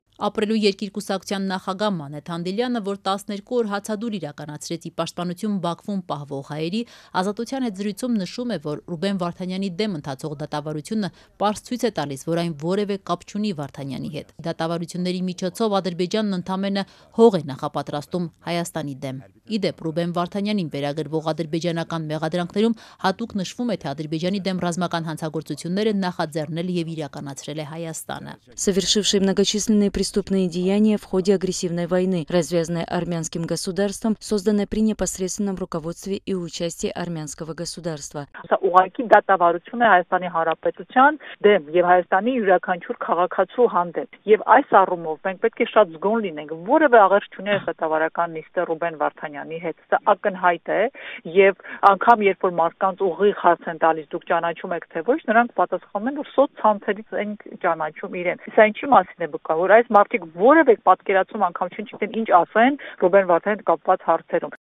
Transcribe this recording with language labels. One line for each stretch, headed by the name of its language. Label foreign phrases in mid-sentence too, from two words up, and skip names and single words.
Armenian: Ապրելու երկիր կուսակցության նախագահ Մանեթ Հանդիլյանը, որ 12 օր հացադուլ իրականացրեց ի պաշտպանություն Բաքվում պահվող հայերի, Ազատության հետ զրույցում նշում է, որ Ռուբեն Վարդանյանի դեմ ընթացող դատավարությունը պարզ ցույց է տալիս, որ այն որևէ կապ չունի Վարդանյանի հետ։ Դատավարությունների միջոցով Ադրբեջանն ընդամենը հող է նախապատրաստում Հայաստանի դեմ։ Իդեպ Ռուբեն Վարդանյանին վերագրվող ադրբեջանական մեղադրանքներում հատուկ նշվում է, թե Ադրբեջանի դեմ ռազմական հանցագործությունները նախաձեռնել եւ իրականացրել է Հայաստանը։
Russian: Совершивший многочисленные преступные деяния в ходе агрессивной войны, развязанной армянским государством, созданной при непосредственном руководстве и участии армянского государства.
Armenian: Ուղղակի դատավարություն է Հայաստանի Հանրապետության դեմ եւ Հայաստանի յուրաքանչյուր քաղաքացու հանդեպ։ Եվ այս առումով մենք պետք է շատ զգոն լինենք, որևէ աղերս չունի այս դատավարական նիստը Ռուբեն Վարդանյանի հետ։ Սա ակնհայտ է եւ անգամ երբ որ մարդկանց ուղիղ հարց են տալիս, դուք ճանաչում եք թե ոչ, նրանք պատասխանում են, որ սոցցանցերից են ճանաչում իրեն։ Սա ինչի մասին է բկա, որ այս մարդիկ որևէ պատկերացում անգամ չգիտեն ինչ ասեն Ռուբեն Վարդանյանի հետ կապված հարցերում։